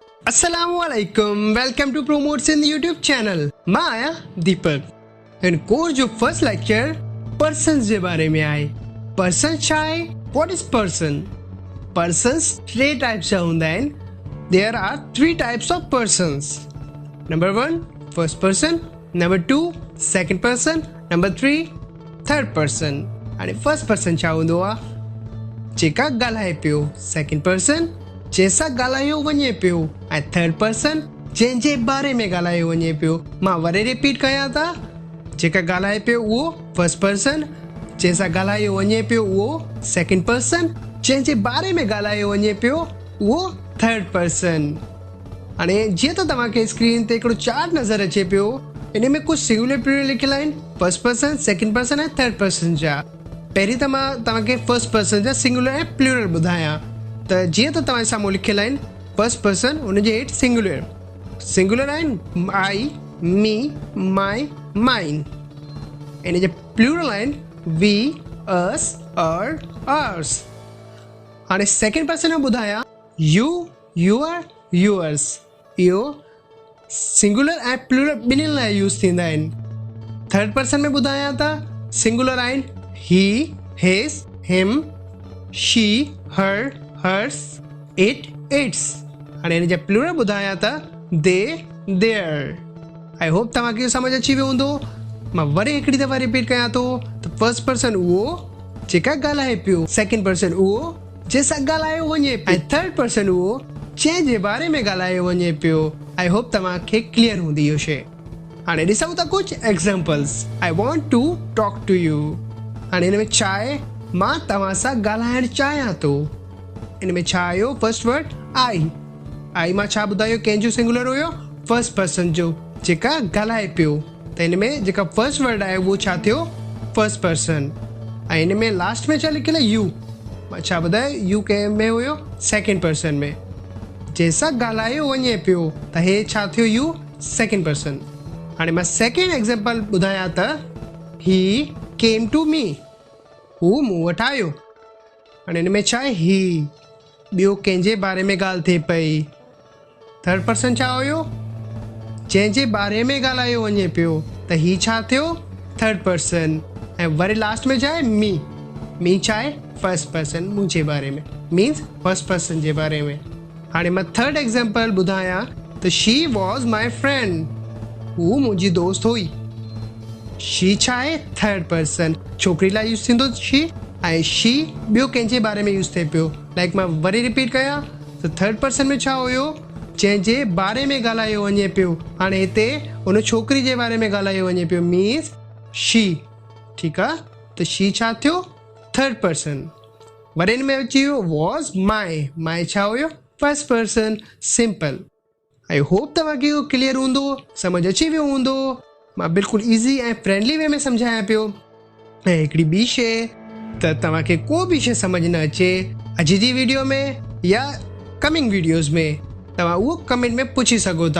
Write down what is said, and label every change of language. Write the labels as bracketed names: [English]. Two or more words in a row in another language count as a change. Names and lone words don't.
[Arabic] السلام عليكم. [English] Welcome to Promotes in the YouTube channel. [Sindhi] मैं आया दीपक एंड कोर्स जो [English] first lecture [Sindhi] पर्सन्स के बारे में आए. पर्सन छा आहे? [English] what is person? [Sindhi] पर्सन्स टे टाइप्स जा हूंदा आहिनि. [English] there are 3 types of persons. number 1 first person, number 2 second person, number 3 third person. [Sindhi] हाणे [English] first person [Sindhi] छा हूंदो आहे? जेका ॻाल्हाए पियो. [English] second person [Sindhi] जैसा ॻाल्हायो वञे पियो. ऐं [English] third person [Sindhi] जंहिंजे बारे में ॻाल्हायो वञे पियो. मां वरी रिपीट कयां था. जेका ॻाल्हाए पियो उहो [English] first person, [Sindhi] जंहिंसां ॻाल्हायो वञे पियो उहो [English] second person, [Sindhi] जंहिंजे बारे में ॻाल्हायो वञे पियो उहो [English] third person. [Sindhi] हाणे जीअं त तव्हांखे स्क्रीन ते हिकिड़ो चार्ट नज़र अचे पियो. इन में कुझु [English] singular plural [Sindhi] लिखियल आहिनि. [English] first person, second person ऐं third person जा. [Sindhi] पहिरीं त मां तव्हांखे [English] first person [Sindhi] जा सिंगुलर ऐं प्लूरल ॿुधायां. त जीअं त तव्हांजे साम्हूं लिखियल आहिनि [English] first person, [Sindhi] हुनजे हेठि सिंगुलर आहिनि [English] I, me, my, mine. [Sindhi] इन जा प्लूरल आहिनि [English] we, us, our, [Sindhi] अर्स. हाणे [English] second person [Sindhi] में ॿुधायां [English] you, your, yours. [Sindhi] इहो सिंगुलर ऐं प्लूरल ॿिन्हिनि लाइ यूज़ थींदा आहिनि. [English] third person [Sindhi] में ॿुधायां त सिंगुलर आहिनि [English] he, his, him, she, her, hers, it, its. [Sindhi] हाणे हिन जा प्लूरल ॿुधायां त [English] they, their. I hope [Sindhi] तव्हांखे समझ अची वियो हूंदो. मां वरी हिकिड़ी दफ़ा रिपीट कयां थो त [English] first person [Sindhi] उहो जेका ॻाल्हाए पियो. [English] second person [Sindhi] उहो जंहिंसां ॻाल्हायो वञे पियो. ऐं [English] third person [Sindhi] उहो जंहिंजे बारे में ॻाल्हायो वञे पियो. [English] I hope [Sindhi] तव्हांखे क्लियर हूंदी इहो शइ. हाणे ॾिसूं था कुझु एग्ज़ाम्पल्स. [English] I want to talk to you. [Sindhi] हाणे हिन में छा आहे? मां तव्हां सां ॻाल्हाइणु चाहियां थो. इन में छा आयो? [English] first word I. I [Sindhi] मां छा ॿुधायो? कंहिंजो सिंगुलर हुयो? [English] first person [Sindhi] जो, जेका ॻाल्हाए पियो. त हिन में जेका [English] first word [Sindhi] आहे उहो छा थियो? [English] first person. [Sindhi] ऐं हिन में लास्ट में छा लिखियल आहे? यू. मां छा ॿुधायो? यू कंहिं में हुयो? [English] second person [Sindhi] में. जंहिंसां ॻाल्हायो वञे पियो. त हे छा थियो? [English] you, second person. [Sindhi] हाणे मां [English] second example [Sindhi] ॿुधायां त [English] he came to me. [Sindhi] हू मूं वटि आयो. हाणे हिन में छा आहे? ही. ॿियो कंहिंजे बारे में ॻाल्हि थिए पई. [English] third person [Sindhi] छा हुयो? जंहिंजे बारे में ॻाल्हायो वञे पियो. त ही छा थियो? [English] third person. [Sindhi] ऐं वरी लास्ट में छा आहे? मी. मी छा आहे? [English] first person, [Sindhi] मुंहिंजे बारे में. [English] means first person [Sindhi] जे बारे में. हाणे मां [English] third example [Sindhi] ॿुधायां त [English] she was my friend. [Sindhi] हू मुंहिंजी दोस्त हुई. शी छा आहे? [English] third person. [Sindhi] छोकिरी लाइ यूज़ थींदो शी. ऐं शी ॿियो कंहिंजे बारे में यूज़ थिए पियो. लाइक मां वरी रिपीट कयां त [English] third person [Sindhi] में छा हुयो? जंहिंजे बारे में ॻाल्हायो वञे पियो. हाणे हिते हुन छोकिरी जे बारे में ॻाल्हायो वञे पियो. मीन्स शी. ठीकु आहे. त शी छा थियो? [English] third person. [Sindhi] वरी हिन में अची वियो [English] was my. [Sindhi] माई छा हुयो? [English] first person. simple. I hope [Sindhi] तव्हांखे इहो क्लियर हूंदो, समझ अची वियो हूंदो. मां बिल्कुलु ईज़ी ऐं [English] friendly way [Sindhi] में सम्झायां पियो. ऐं हिकिड़ी ॿी शइ, त तव्हांखे को बि शइ समझ न अचे अॼु जी वीडियो में या [English] coming videos [Sindhi] में, तव्हां उहो कमेंट में पुछी सघो था.